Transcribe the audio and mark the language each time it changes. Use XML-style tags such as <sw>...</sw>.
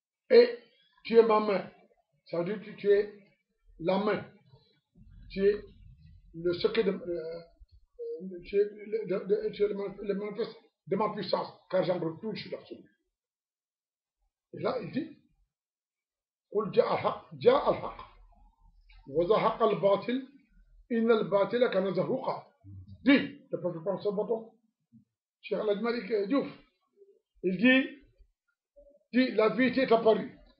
<fr>Et tu es ma main. Ça veut dire que tu es la main. Tu es le secret tu es le manifeste de ma puissance, car j'embre tout, je suis l'absolu. Et là, il dit,</fr> <ar>قل جاء الحق وزهق الباطل إن الباطل كان زهوقا.</ar> <fr>Dit, le prophète prend son bâton, Cheikh El Hadj Malick Diouf, il dit, la vérité est apparue.</fr>